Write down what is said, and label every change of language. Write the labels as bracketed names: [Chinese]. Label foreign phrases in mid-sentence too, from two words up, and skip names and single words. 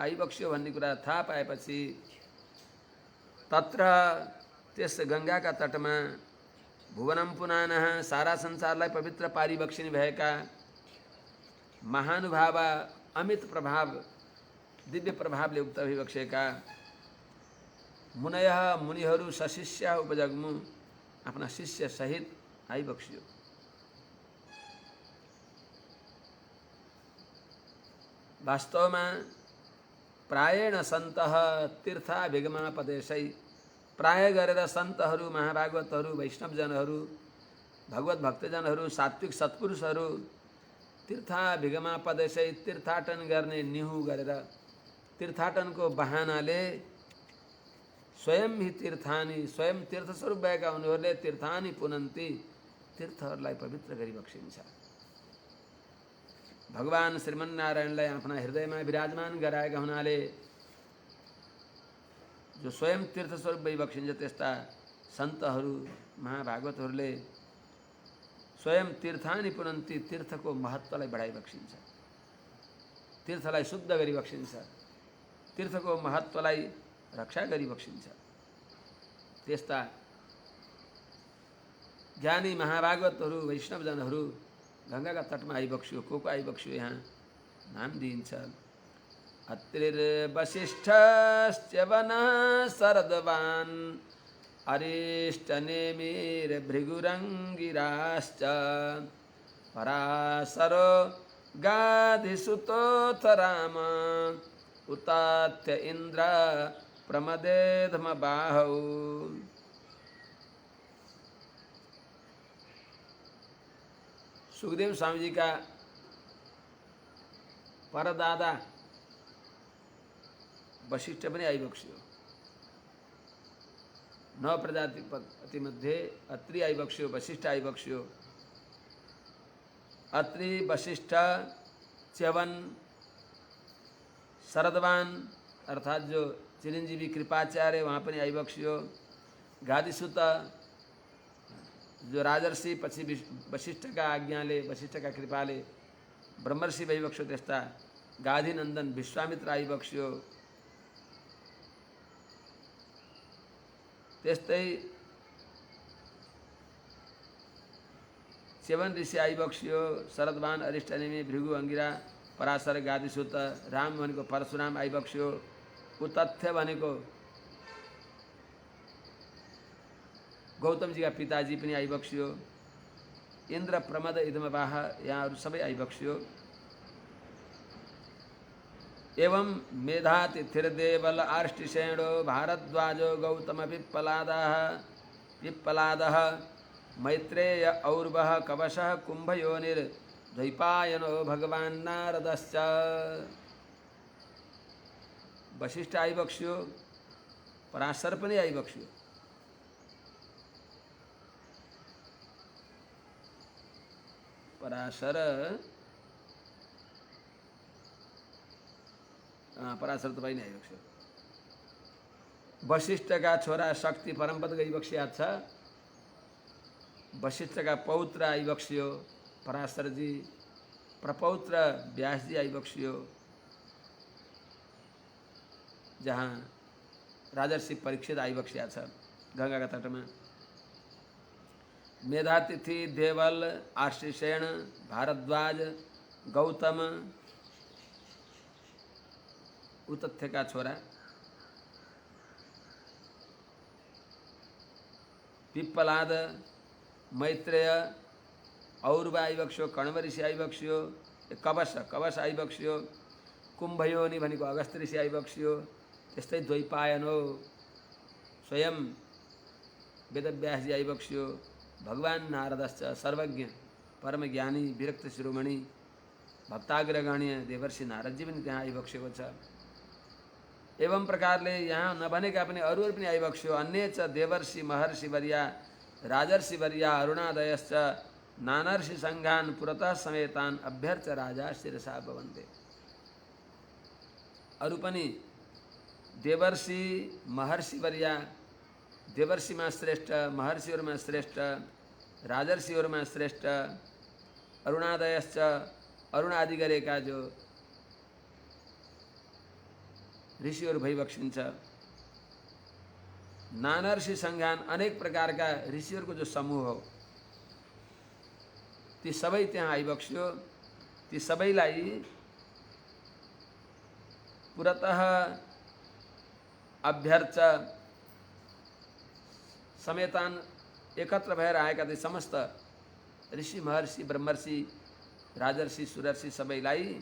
[Nepali] आइबक्स्यो भन्ने कुरा थाहा पाएपछि तत्र त्यस गङ्गाका तटमा [Sanskrit] भुवनम पुनानः [Nepali] सारा संसारलाई पवित्र पारिबक्सिने भएका महानुभाव अमित प्रभाव दिव्य प्रभावले उक्त भइबक्सेका मुनयः मुनिहरू [Sanskrit] सशिष्य उपजग्मु [Nepali] आफ्ना शिष्य सहित आइबक्स्यो। वास्तवमा [Sanskrit] प्रायेण सन्तः तीर्था विगमापदेशै [Nepali] प्राय गरेर सन्तहरू महाभागवतहरू वैष्णवजनहरू भगवत भक्तजनहरू सात्विक सत्पुरुषहरू [Sanskrit] तीर्था विगमापदेशै [Nepali] तीर्थाटन गर्ने निहु गरेर तीर्थाटनको बहानाले [Sanskrit] स्वयं ही तीर्थानि [Nepali] स्वयं तीर्थस्वरूप भएका उनीहरूले [Sanskrit] तीर्थानि पुनन्ति [Nepali] तीर्थहरूलाई पवित्र गरिबक्सिन्छ। भगवान श्रीमन्नारायणलाई आफ्ना हृदयमा विराजमान गराएका हुनाले जो स्वयं तीर्थस्वरूप भइबक्सिन्छ त्यस्ता सन्तहरू महाभागवतहरूले [Sanskrit] स्वयं तीर्थानि पुनन्ति [Nepali] तीर्थको महत्त्वलाई बढाइबक्सिन्छ, तीर्थलाई शुद्ध गरिबक्सिन्छ, तीर्थको महत्त्वलाई रक्षा गरिबक्सिन्छ। त्यस्ता ज्ञानी महाभागवतहरू वैष्णवजनहरू गङ्गाका तटमा आइबक्स्यो। को आइबक्स्यो यहाँ नाम दिइन्छ। [Sanskrit] अत्रिर्वसिष्ठश्च वनः शरदवान् अरिष्टनेमिर्भृगुरङ्गिराश्च पराशरो गाधिसुतोऽथ राम उतात्य इन्द्र प्रमदेधमबाहौ। [Nepali] सुखदेव स्वामी जी का परदादा वशिष्ठ पनि आइबक्स्यो। 9 प्रजाति मध्ये अत्रि आइबक्स्यो, वशिष्ठ आइबक्स्यो। अत्रि, वशिष्ठ, च्यवन, शरदवान अर्थात जो चिरंजीवी कृपाचार्य वहाँ पनि आइबक्स्यो। गादिसुत जो राजर्षि पछि वशिष्ठका आज्ञाले, वशिष्ठका कृपाले ब्रह्मर्षि भइबक्स्यो त्यस्ता गाधिनन्दन विश्वामित्र आइबक्स्यो। त्यस्तै च्यवन ऋषि आइबक्स्यो। शरदवान, अरिष्टनेमी, भृगु, अंगिरा, पराशर, गादिसुत, राम भनेको परशुराम आइबक्स्यो। उतथ्य भनेको गौतम जी का पिताजी पनि आइबक्स्यो। इन्द्र, प्रमद, इदमवाह यहाँहरू सबै आइबक्स्यो। [Sanskrit] एवं मेधातिथिर्देवल, आर्ष्टिसेणो, भारद्वाजो, गौतम, पिप्पलादः, मैत्रेय, और्वः, कवशः, कुंभयोनिर, द्वैपायनो, भगवान् नारदश्च। [Nepali] वशिष्ठ आइबक्स्यो, पराशर पनि आइबक्स्यो। पराशर त पनि आइबक्स्यो। वशिष्ठका छोरा शक्ति परमपद गइबक्स्या छ। वशिष्ठका पौत्र आइबक्स्यो पराशरजी। प्रपौत्र व्यासजी आइबक्स्यो। जहाँ राजर्षि परीक्षित आइबक्स्या छ गंगा का तटमा। मेधातिथि, देवल, आर्षिसेन, भारद्वाज, गौतम उतथ्यका छोरा। पिप्पलाद, मैत्रेय, और्व आइबक्स्यो। कण्व ऋषि आइबक्स्यो। कवश आइबक्स्यो। कुम्भयोनि भनेको अगस्त ऋषि आइबक्स्यो। त्यस्तै द्वैपायनो स्वयं वेदव्यासजी आइबक्स्यो। भगवान नारदश्च सर्वज्ञ परम ज्ञानी विरक्त शिरोमणि भक्ताग्रगण्य देवर्षि नारदजी पनि त्यहाँ आइबक्सेको छ। एवं प्रकारले यहाँ नभनेका पनि अरू पनि आइबक्स्यो। [Sanskrit] अन्य च देवर्षि महर्षि वर्या राजर्षि वर्या अरुणादयश्च नानर्षि संघान पुरतः समेतान अभ्यर्च राजा शिरसा भवन्ते। [Nepali] अरू पनि [Sanskrit] देवर्षि महर्षि वर्या, [Nepali] देवर्षिमा श्रेष्ठ, महर्षिहरूमा श्रेष्ठ, राजर्षिहरूमा श्रेष्ठ, अरुणादयश्च अरुण आदि गरेका जो ऋषिहरू भइबक्सिन्छ। [Sanskrit] नानर्षि संज्ञान [Nepali] अनेक प्रकारका ऋषिहरूको जो समूह हो ती सबै त्यहाँ आइबक्स्यो। ती सबैलाई [Sanskrit] पुरतः अभ्यर्च समेतान [Nepali] एकत्र भएर आएका ती समस्त ऋषि, महर्षि, ब्रह्मर्षि, राजर्षि, सुरर्षि सबैलाई